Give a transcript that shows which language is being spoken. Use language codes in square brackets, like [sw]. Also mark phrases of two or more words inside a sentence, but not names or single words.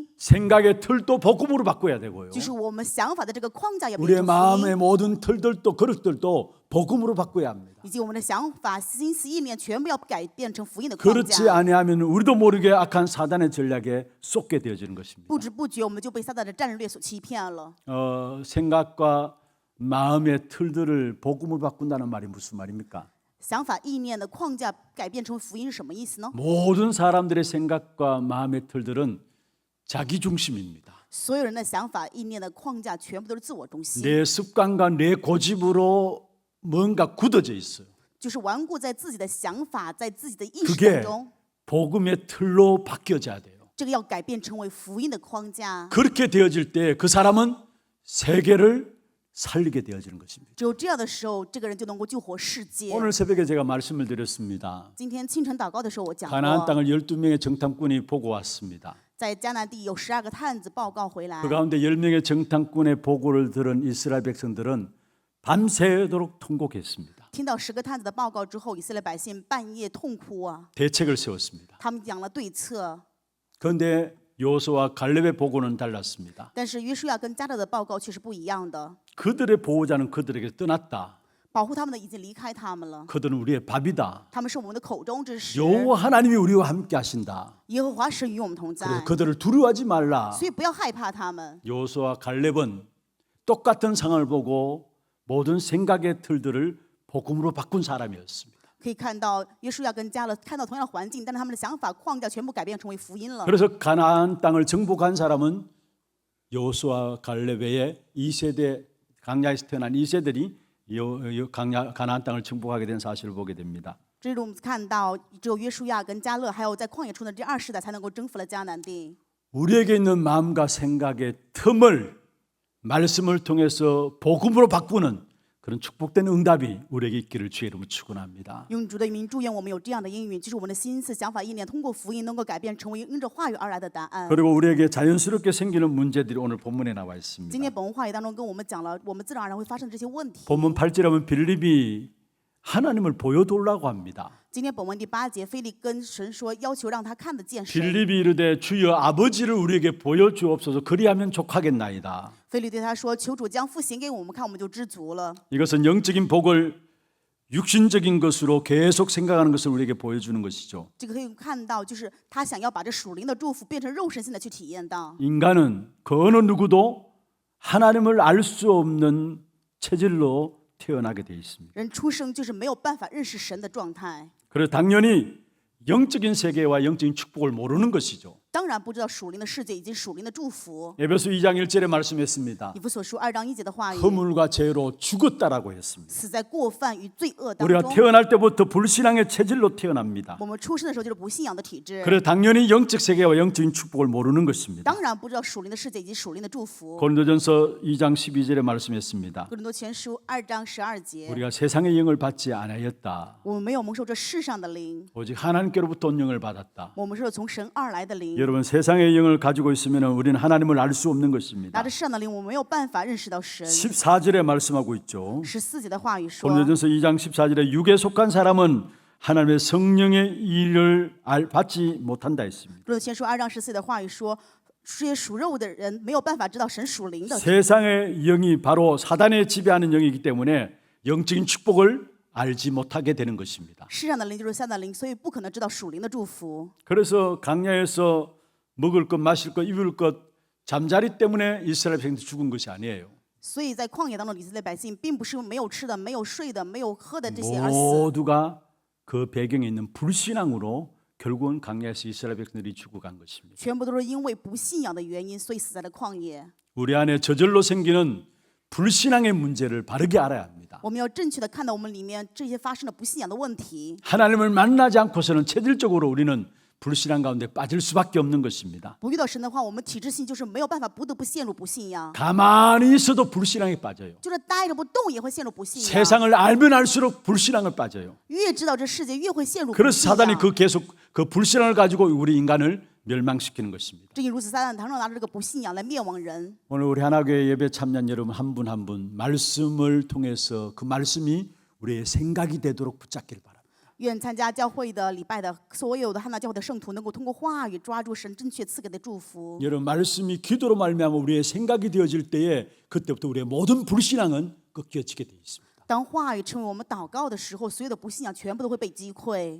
[ko] 생각의 틀도 복음으로 바꿔야 되고요. [zh] 就是我们想法的这个框架要变 [ko] 우리의 [zh] 成福 [ko] 마음의 [zh] 音， [ko] 모든 틀들도 그릇들도 복음으로 바꿔야 합니다. [zh] 以及我们的想法、心思、意念全部要改变成福音的框 [ko] 그렇지 [zh] 架。 [ko] 아니하면 우리도 모르게 악한 사단의 전략에 쏟게 되어지는 것입니다. [zh] 不知不觉我们就被撒旦的战略所欺骗了。 [ko] 생각과 마음의 틀들을 복음으로 바꾼다는 말이 무슨 말입니까? [zh] 想法、意念的框架改变成为福音是什么意思呢？ [ko] 모든 사람들의 생각과 마음의 틀들은 자기 중심입니다. [zh] 所有人的想法、意念的框架全部都是自我中心， [ko] 내 습관과 내 고집으로 뭔가 굳어져 있어요. [zh] 就是顽固在自己的想法，在自己的意识 [ko] 그게 [zh] 当中， [ko] 복음의 틀로 바뀌어져야 돼요. [zh] 这个要改变成为福音的框架。 [ko] 그렇게 되어질 때 그 사람은 세계를 살리게 되어지는 것입니다. [zh] 只有这样的时候，这个人就能够救活世界。 [ko] 오늘 새벽에 제가 말씀을 드렸습니다. [zh] 今天清晨祷告的时候，我讲 [ko] 가나안 [zh] 过， [ko] 땅을 12명의 정탐꾼이 보고 왔습니다. [zh] 在迦南地有12个探子报告回来 [ko] 그 ， 가운데 10명의 정탐꾼의 보고를 들은 이스라엘 백성들은 밤새도록 통곡했습니다. [zh] 听到10个探子的报告之后，以色列百姓半夜痛哭啊， [ko] 대책을 세웠습니다. [zh] 他们讲了对策。 [ko] 그런데 요수와 갈렙의 보고는 달랐습니다. [zh] 但是约书亚跟迦勒的报告却是不一样的， [ko] 그들의 보호자는 그들에게 떠났다. [zh] 保护他们的已经离开他们了， [ko] 그들은 우리의 밥이다. [zh] 他们是我们的口中之食。 [ko] 여호와 하나님이 우리와 함께 하신다. [zh] 耶和华神与我们同在， [ko] 그래서 그들을 두려워하지 말라. [zh] 所以不要害怕他们。 [ko] 요수와 갈렙은 똑같은 상황을 보고 모든 생각의 틀들을 복음으로 바꾼 사람이었습니다. [zh] 可以看到约书亚跟迦勒看到同样的环境，但是他们的想法框架全部改变成为福音了。 [ko] 그래서 가나안 땅을 정복한 사람은 요수와 갈렙 외에 2세대 강야에서 태어난 2세들이 가나안 땅을 정복하게 된 사실을 보게 됩니다. [zh] 这是我们看到，只有约书亚跟迦勒，还有在旷野出的这2世代，才能够征服了迦南地。 [ko] 우리에게 있는 마음과 생각의 틈을 말씀을 통해서 복음으로 바꾸는 그런 축복된 응답이 우리에게 있기를 주의 이름으로 축원합니다. [zh] 用主的名祝愿我们有这样的应允，就是我们的心思、想法、意念，通过福音能够改变成为因着话语而来的答案。 [ko] 그리고 우리에게 자연스럽게 생기는 문제들이 오늘 본문에 나와 [zh] 今 [ko] 있습니다. [zh] 天本文话语当中跟我们讲了，我们自然而然会发生这些问题。 [ko] 본문 8절에 보면 빌립이 하나님을 보여달라고 합니다. [zh] 今天本文第8节，腓力跟神说，要求让他看得见神。 [ko] 빌립이 이르되 주여 아버지를 우리에게 보여주옵소서 그리하면 족하겠나이다. [zh] 腓力对他说：“求主将父显给我们看，我们就知足了。 [ko] 이것은 영적인 복을 육신적인 것으로 계속 생각하는 것을 우리에게 보여주는 것이죠. [zh] 这个可以看到，就是他想要把这属灵的祝福变成肉身性的去体验到。 [ko] 인간은 그 어느 누구도 하나님을 알 수 없는 체질로 태어나게 되어 있습니다. [zh] 人出生就是没有办法认识神的状态， [ko] 그래서 당연히 영적인 세계와 영적인 축복을 모르는 것이죠. [zh] 当然不知道属灵的世界以及属灵的祝福。 [ko] 에베소 2장 1절에 말씀했습니다. [zh] 以弗所书2章1节的话语， [ko] 허물과 죄로 죽었다라고 했습니다. [zh] 死在过犯与罪恶当 [ko] 우리가 [zh] 中。 [ko] 태어날 때부터 불신앙의 체질로 태어납니다. [zh] 我们出生的时候就是不信仰的体质， [ko] 그래서 당연히 영적 세계와 영적인 축복을 모르는 것입니다. [zh] 当然不知道属灵的世界以及属灵的祝福。 [ko] 고린도전서 2장 12절에 말씀했습니다. [zh] 哥林多前书2章12节， [ko] 우리가 세상의 영을 받지 않았다. [zh] 我们没有蒙受这世上的灵， [ko] 오직 하나님께로부터 온 영을 받았다. [zh] 我们是从神而来的灵。 [ko] 여러분 세상의 영을 가지고 있으면 우리는 하나님을 알 수 없는 것입니다. [zh] 拿着世上的灵，我们没有办法认识到神。 [ko] 14절에 말씀하고 있죠. [zh] 14 节的话语说， [ko] 고린도전서 2장 14절에 육에 속한 사람은 하나님의 성령의 일을 받지 못한다 했습니다. [zh] 哥林多前书2章14节的话语说，这些属肉的人没有办法知道神属灵的， [ko] 세상의 영이 바로 사단의 지배하는 영이기 때문에 영적인 축복을 알지 못하게 되는 것입니다. [zh] 世上的灵就是撒旦的灵，所以不可能知道属灵的祝福。 [ko] 그래서 강야에서 먹을 것, 마실 것, 입을 것 잠자리 때문에 이스라엘 백성들이 죽은 것이 아니에요. [zh] 所以在旷野当中，以色列百姓并不是没有吃的、没有睡的、没有喝的这些而死， [ko] 모두가 그 배경에 있는 불신앙으로 결국은 강야에서 이스라엘 백성들이 죽어간 것입니다. [zh] 全部都是因为不信仰的原因，所以死在了旷野。 [ko] 우리 안에 저절로 생기는 불신앙의 문제를 바르게 알아야 합니다. [zh] 我们要正确的看到我们里面这些发生的不信仰的问题。 [ko] 하나님을 만나지 않고서는 체질적으로 우리는 불신앙 가운데 빠질 수밖에 없는 것입니다. [zh] 不遇到神的话，我们体质性就是没有办法，不得不陷入不信仰。 [ko] 가만히 있어도 불신앙에 빠져요. [zh] 就是待着不动也会陷入不信仰。 [ko] 세상을 알면 알수록 불신앙을 빠져요. [zh] 越知道这世界，越会陷入不 [ko] 그래서 [zh] 信 [ko] 사단이 [zh] 仰。 [ko] 계속 그 불신앙을 가지고 우리 인간을 멸망시키는 것입니다. [zh] 正因如此，撒旦常常拿着这个不信仰来灭亡人。 [ko] 오늘 우리 하나교회 예배 참여한 여러분 한 분 한 분 말씀을 통해서 그 말씀이 우리의 생각이 되도록 붙잡기를 바랍니다. [zh] 愿参加教会的礼拜的所有的汉娜教会的圣徒，能够通过话语抓住神正确赐给的祝福。 [ko] 여러분 말씀이 기도로 말미암아 우리의 생각이 되어질 때에 그때부터 우리의 모든 불신앙은 꺾여지게 되어 있습니다. [zh] 当话语成为我们祷告的时候，所有的不信仰全部都会被击溃。